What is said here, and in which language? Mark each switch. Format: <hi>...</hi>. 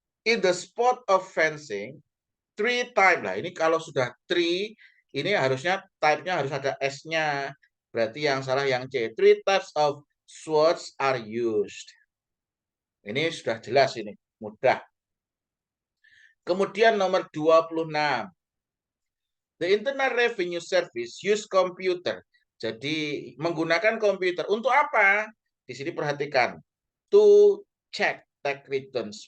<en>In the sport of fencing, 3 type.</en> <id>Nah, ini kalau sudah 3, ini harusnya type-nya harus ada S-nya. Berarti yang salah yang C.</id> <en>3 types of swords are used.</en> <id>Ini sudah jelas ini, mudah. Kemudian nomor 26.</id> <en>The Internal Revenue Service use computer.</en> <id>Jadi menggunakan komputer untuk apa? Di sini perhatikan.</id> <en>To check tax returns.</en>